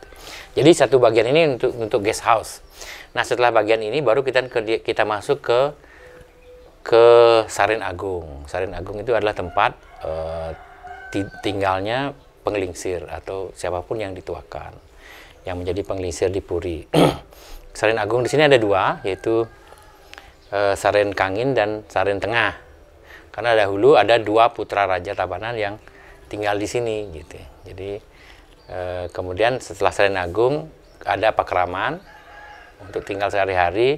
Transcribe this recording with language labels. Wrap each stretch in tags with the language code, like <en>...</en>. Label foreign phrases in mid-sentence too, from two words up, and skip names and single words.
<id>Jadi satu bagian ini untuk guest house. Nah, setelah bagian ini baru kita masuk ke Saren Agung. Saren Agung itu adalah tempat tinggalnya penglingsir atau siapapun yang dituakan, yang menjadi penglingsir di Puri. Saren Agung di sini ada dua, yaitu Saren Kangin dan Saren Tengah. Karena dahulu ada dua putra Raja Tabanan yang tinggal di sini gitu. Jadi kemudian setelah Saren Agung ada Pakraman untuk tinggal sehari-hari.</id>